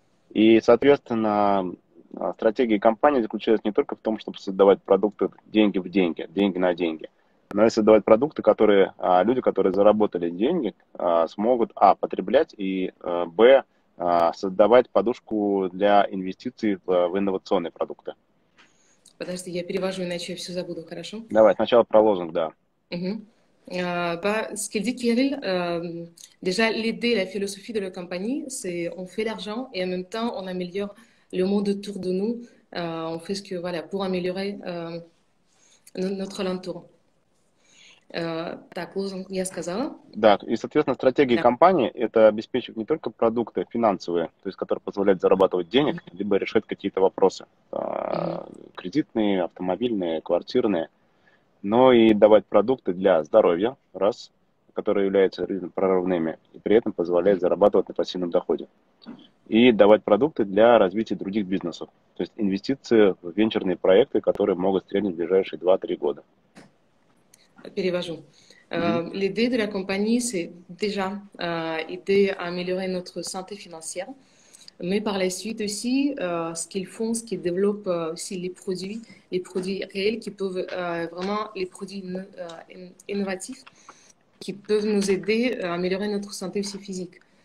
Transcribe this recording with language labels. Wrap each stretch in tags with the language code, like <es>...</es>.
<ru>И, соответственно, стратегия компании заключается не только в том, чтобы создавать продукты деньги в деньги, деньги на деньги, но и создавать продукты, которые люди, которые заработали деньги, смогут, потреблять и, создавать подушку для инвестиций в инновационные продукты. Подожди, я перевожу, иначе я все забуду, хорошо? Давай, сначала про лозунг, да. Mhm.</ru> <fr>Ce qu'il dit Kirill, déjà l'idée, la philosophie de la compagnie, c'est on fait l'argent et en même temps on améliore le monde autour de nous. On fait ce que voilà pour améliorer notre alentour.</fr> <ru>Так, лозунг я сказала. Да, и, соответственно, стратегия Да. компании – это обеспечивать не только продукты финансовые, то есть которые позволяют зарабатывать денег, либо решать какие-то вопросы, Мгм. кредитные, автомобильные, квартирные, но и давать продукты для здоровья, раз, которые являются прорывными, и при этом позволяет зарабатывать на пассивном доходе. И давать продукты для развития других бизнесов, то есть инвестиции в венчурные проекты, которые могут стрельнуть в ближайшие 2-3 года. Перевожу. Мгм.</ru> <fr>L'idée de la compagnie, c'est déjà aider à améliorer notre santé financière. Mais par la suite aussi, ce qu'ils font, ce qu'ils développent aussi les produits réels qui peuvent vraiment, les produits innovatifs qui peuvent nous aider à améliorer notre santé aussi physique.</fr>